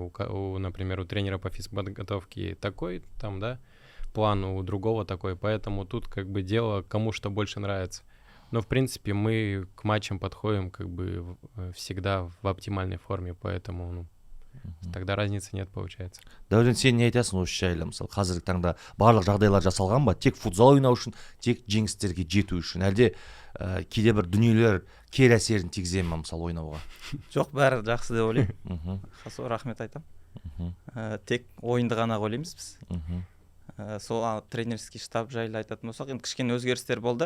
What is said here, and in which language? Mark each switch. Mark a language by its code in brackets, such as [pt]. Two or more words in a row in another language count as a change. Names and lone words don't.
[ru] Например, у тренера по физподготовке такой, там, да, план, у другого такой, поэтому тут дело, кому что больше нравится. Но, в принципе, мы к матчам подходим всегда в оптимальной форме, поэтому, тогда разницы нет, получается. [kk] Дәурен, сен не айтасың осы жайлы? Мысалы, қазіргі таңда барлық жағдайлар жасалған ба? Тек футзал ойнау үшін, тек жеңістерге жету үшін, әлде кейде бір дүниелер кері әсерін тигізе ме мысалы ойнауға? Жоқ, бәрі жақсы деп ойлаймын. Рахмет айтамын. Тек ойынды ғана ойлаймыз біз. Сол [ru] тренерский штаб [kk] жайлы айтатын болсақ, енді кішкене өзгерістер болды.